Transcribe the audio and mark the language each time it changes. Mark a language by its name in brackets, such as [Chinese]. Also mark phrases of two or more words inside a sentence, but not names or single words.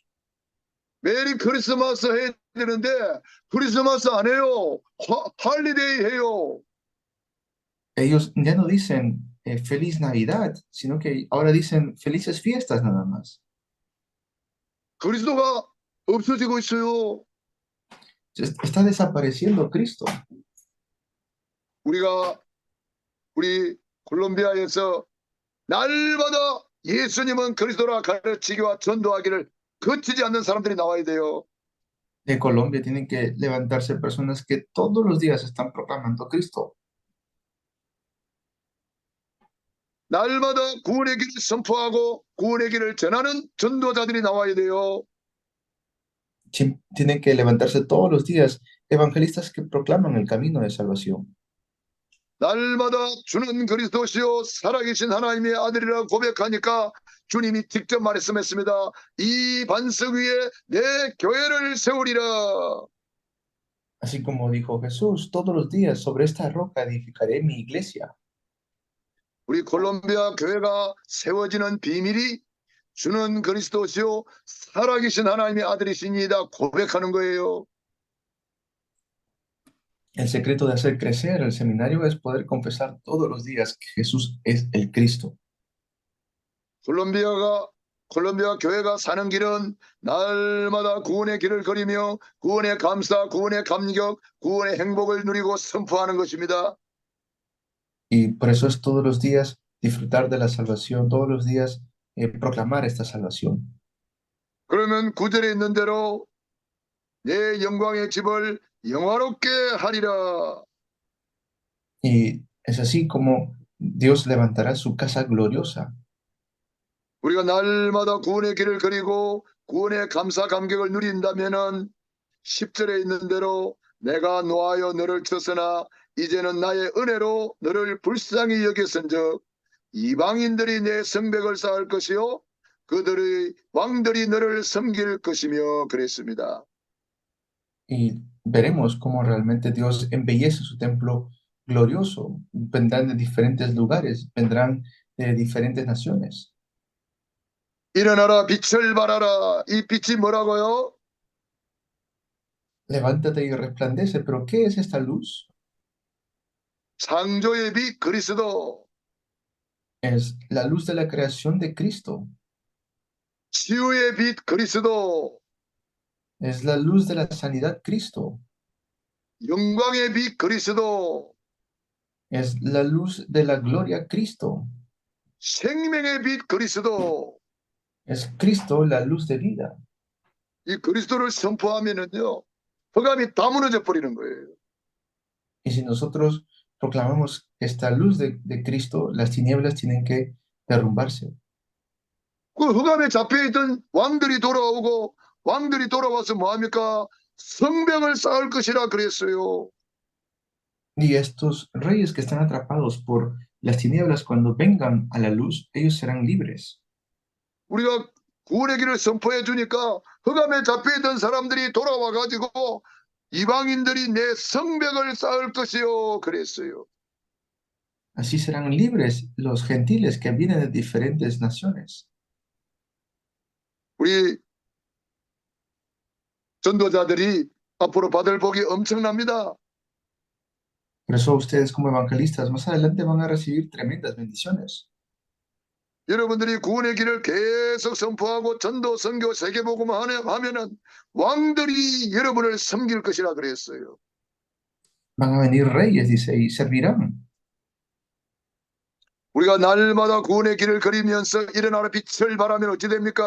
[English] Merry Christmas [Korean] 해야 되는데 크리스마스 안 해요. 할리데이 해요. [Spanish] Ellos ya no dicen Feliz Navidad, sino que ahora dicen felices fiestas nada más. [Korean] 그리스도가 없어지고 있어요. [Spanish] Está desapareciendo Cristo. [Korean] 우리 콜롬비아에서 날마다 예수님은 그리스도라 가르치기와 전도하기를 거치지 않는 사람들이 나와야 돼요. [Spanish] De Colombia tienen que levantarse personas que todos los días están proclamando a Cristo. [Korean] 날마다 구원의 길을 선포하고 구원의 길을 전하는 전도자들이 나와야 돼요. [Spanish] Tienen que levantarse todos los días evangelistas que proclaman el camino de salvación. [Korean] 날마다 주는 그리스도시요 살아계신 하나님의 아들이라 고백하니까 주님이 직접 말씀했습니다. 이 반석 위에 내 교회를 세우리라. [Spanish] Así como dijo Jesús, todos los días sobre esta roca edificaré mi iglesia. [Korean] 우리 콜롬비아 교회가 세워지는 비밀이 주는 그리스도시요 살아계신 하나님의 아들이시니다 고백하는 거예요. [Spanish] El secreto de hacer crecer el seminario es poder confesar todos los días que Jesús es el Cristo. [Korean] 콜롬비아 교회가 사는 길은 날마다 구원의 길을 걸으며 구원의 감사, 구원의 감격, 구원의 행복을 누리고 선포하는 것입니다. [Spanish] Y por eso es todos los días disfrutar de la salvación, todos los días proclamar esta salvación. [Korean] 그러면 9절에 있는 대로 내 영광의 집을 영화롭게 하리라. [Spanish] Y es así como Dios levantará su casa gloriosa. [Korean] 우리가 날마다 구원의 길을 그리고 구원의 감사 감격을 누린다면은 10절에 있는 대로 내가 노하여 너를 쳤으나 이제는 나의 은혜로 너를 불쌍히 여겼은즉 이방인들이 내 성벽을 쌓을 것이요 그들의 왕들이 너를 섬길 것이며 그랬습니다. [Spanish] Y veremos cómo realmente Dios embellece su templo glorioso. Vendrán de diferentes lugares, vendrán de diferentes naciones. [Korean] 일어나라 빛을 발하라. 이 빛이 뭐라고요? [Spanish] Levántate y resplandece. ¿Pero qué es esta luz? [Korean] 창조의 빛 그리스도. [Spanish] Es la luz de la creación de Cristo. [Korean] 치유의 빛 그리스도. [Spanish] Es la luz de la sanidad Cristo. [Korean] 영광의 빛 그리스도. [Spanish] Es la luz de la gloria Cristo. [Korean] 생명의 빛 그리스도. [Spanish] Es Cristo la luz de vida. [Korean] 이 그리스도를 선포하면은요, 흑암이 다 무너져 버리는 거예요. [Spanish] Y si nosotros proclamamos esta luz de Cristo, las tinieblas tienen que derrumbarse. [Korean] 그 흑암에 잡혀있던 왕들이 돌아오고 왕들이 돌아와서 뭐합니까? 성벽을 쌓을 것이라 그랬어요. [Spanish] Y estos reyes que están atrapados por las tinieblas, cuando vengan a la luz, ellos serán libres. [Korean] 우리가 구원의 길을 선포해 주니까 흑암에 잡혀있던 사람들이 돌아와 가지고 이방인들이 내 성벽을 쌓을 것이요 그랬어요. [Spanish] Así serán libres los gentiles que vienen de diferentes naciones. [Korean] 우리 전도자들이 앞으로 받을 복이 엄청납니다. [Spanish] Por eso ustedes como evangelistas más adelante van a recibir tremendas bendiciones. [Korean] 여러분들이 구원의 길을 계속 선포하고 전도, 선교, 세계복음 하면은 왕들이 여러분을 섬길 것이라 그랬어요. [Spanish] Van a venir reyes, dice, y servirán. [Korean] 우리가 날마다 구원의 길을 걸으면서 일어나는 빛을 발하면 어찌 됩니까?